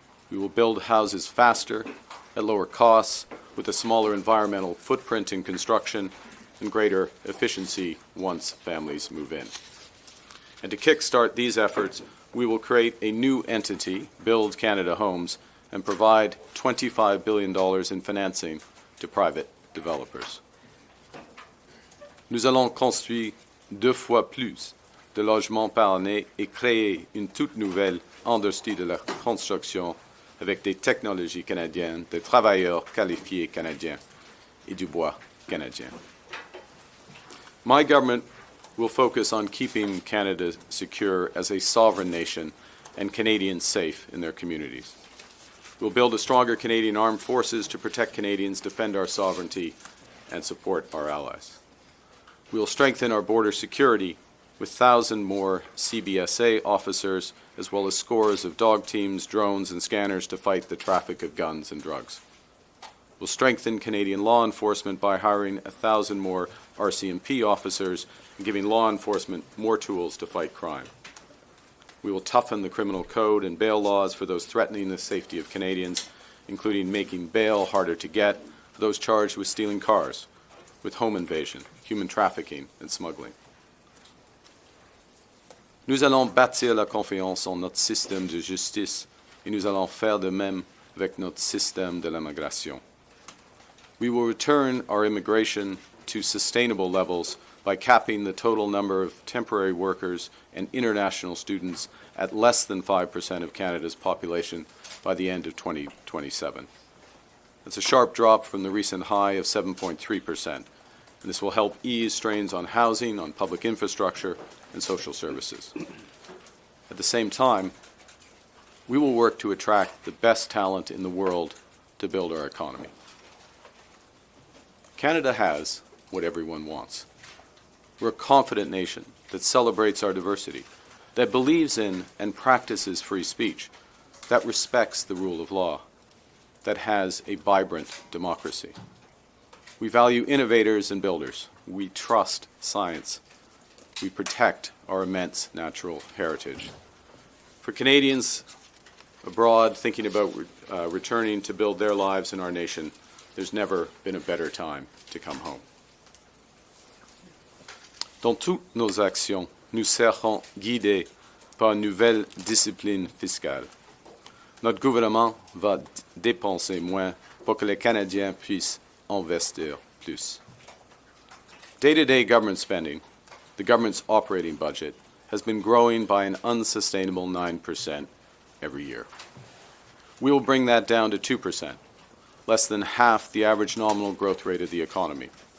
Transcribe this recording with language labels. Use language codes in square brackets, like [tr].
[en] We will build houses faster, at lower costs, with a smaller environmental footprint in construction and greater efficiency once families move in. And to kickstart these efforts, we will create a new entity, Build Canada Homes, and provide $25 billion in financing to private developers. [fr] Nous allons construire 2 fois plus de logements par année et créer une toute nouvelle industrie de la construction avec des technologies canadiennes, des travailleurs qualifiés canadiens et du bois canadien. [en] My government will focus on keeping Canada secure as a sovereign nation and Canadians safe in their communities. We'll build a stronger Canadian armed forces to protect Canadians, defend our sovereignty, and support our allies. We'll strengthen our border security with 1,000 more CBSA officers, as well as scores of dog teams, drones, and scanners to fight the traffic of guns and drugs. We'll strengthen Canadian law enforcement by hiring 1,000 more RCMP officers and giving law enforcement more tools to fight crime. We will toughen the criminal code and bail laws for those threatening the safety of Canadians, including making bail harder to get for those charged with stealing cars, with home invasion, human trafficking, and smuggling. [fr] Nous allons bâtir la confiance en notre système de justice et nous allons faire de même avec notre système de l'immigration. [en] We will return our immigration to sustainable levels by capping the total number of temporary workers and international students at less than 5% of Canada's population by the end of 2027. That's a sharp drop from the recent high of 7.3%, and this will help ease strains on housing, on public infrastructure, and social services. At the same time, we will work to attract the best talent in the world to build our economy. Canada has what everyone wants. We're a confident nation that celebrates our diversity, that believes in and practices free speech, that respects the rule of law, that has a vibrant democracy. We value innovators and builders. We trust science. We protect our immense natural heritage. For Canadians abroad thinking about returning to build their lives in our nation, there's never been a better time to come home. [fr] Dans toutes nos actions, nous serons guidés par une nouvelle discipline fiscale. Notre gouvernement va dépenser moins pour que les Canadiens puissent investir plus. [en] Day-to-day government spending, the government's operating budget, has been growing by an unsustainable 9% every year. We will bring that down to 2%, less than half the average nominal growth rate of the economy.